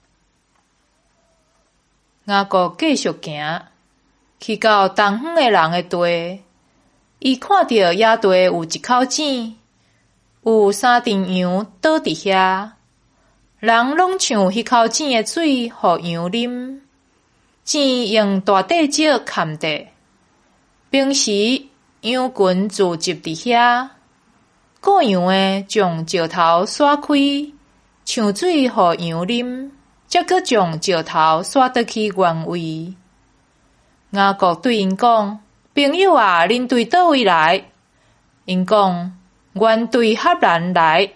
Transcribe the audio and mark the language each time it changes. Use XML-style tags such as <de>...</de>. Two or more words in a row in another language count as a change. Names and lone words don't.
<nan>雅各继续行，去到东方的人的地，伊看到野地有一口井，有3阵羊倒伫遐，人拢抢迄口井的水，互羊啉。井用大块石嵌着，平时羊群聚集伫遐。顾羊的将石头刷开，抢水互羊啉，才搁将石头刷倒去原位。雅各对因讲：“朋友啊，恁对倒位来？” 因讲：“阮对哈兰来。”</nan>